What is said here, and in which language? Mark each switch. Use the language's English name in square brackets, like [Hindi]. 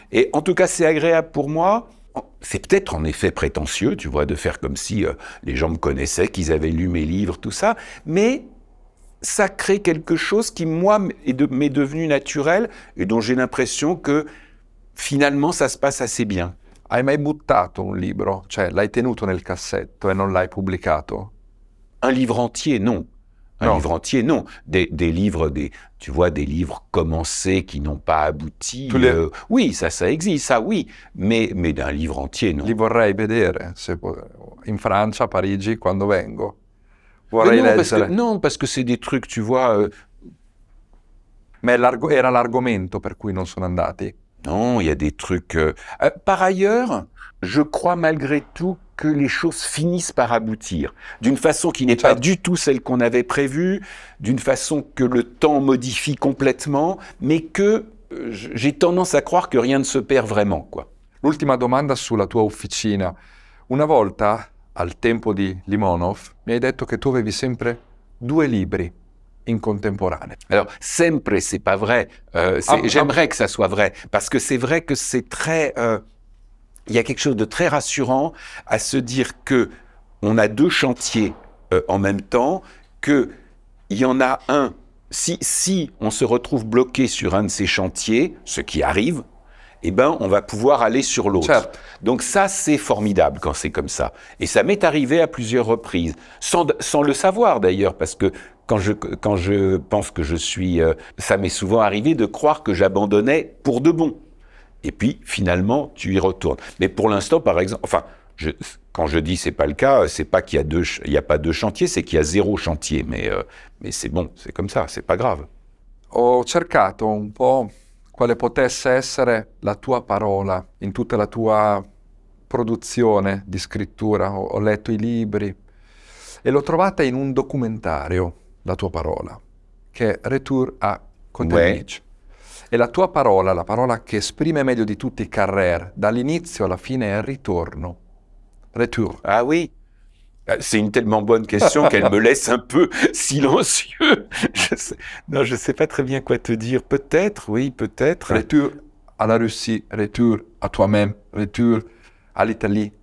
[French] Et en tout cas, c'est agréable pour moi. C'est peut-être en effet prétentieux, tu vois, de faire comme si les gens me connaissaient, qu'ils avaient lu mes livres, tout ça, mais ça crée quelque chose qui, moi, m'est devenu naturel et dont j'ai l'impression que, finalement, ça se passe assez bien. [Italian] Hai mai buttato un libro? Cioè, l'hai tenuto nel cassetto e non l'hai pubblicato? [French] Un livre entier, non. Livre entier, non. Des livres, tu vois, des livres commencés qui n'ont pas abouti. Oui, ça existe, ça, oui. Mais d'un livre entier, non. [Italian] Li vorrei vedere, in Francia, a Parigi, quando vengo. Vorrei leggere. [French] Non, parce que c'est des trucs, tu vois... [Italian] Mais era l'argomento per cui non sono andati? [French] Non, il y a des trucs... Par ailleurs, je crois malgré tout que les choses finissent par aboutir, d'une façon qui n'est pas du tout celle qu'on avait prévue, d'une façon que le temps modifie complètement, mais que j'ai tendance à croire que rien ne se perd vraiment, quoi. [Italian] L'ultima domanda sulla tua officina. Una volta, al tempo di Limonov, mi hai detto che tu avevi sempre 2 libri in contemporanea. [French] Alors, sempre, c'est pas vrai. J'aimerais que ça soit vrai, parce que c'est vrai que c'est très... il y a quelque chose de très rassurant à se dire que on a 2 chantiers en même temps, qu'il y en a un, si on se retrouve bloqué sur un de ces chantiers, ce qui arrive, eh ben, on va pouvoir aller sur l'autre. Donc ça, c'est formidable quand c'est comme ça. Et ça m'est arrivé à plusieurs reprises, sans le savoir d'ailleurs, parce que quand je pense que je suis... ça m'est souvent arrivé de croire que j'abandonnais pour de bon. Et puis, finalement, tu y retournes. Mais pour l'instant, par exemple... Enfin, quand je dis c'est pas le cas, c'est pas qu'il y a pas 2 chantiers, c'est qu'il y a 0 chantier. Mais c'est bon, c'est comme ça, c'est pas grave. [Italian] Ho cercato un po' quale potesse essere la tua parola in tutta la tua produzione di scrittura. Ho letto i libri e l'ho trovata in un documentario, la tua parola, che è Retour à Contevich. E la tua parola, la parola che esprime meglio di tutti Carrère, dall'inizio alla fine è ritorno. [French] Retour. Ah oui, c'est une tellement bonne question qu'elle me laisse un peu silencieux. Je sais pas très bien quoi te dire. Peut-être, oui, peut-être. Retour à la Russie, retour à toi-même, retour à l'Italie.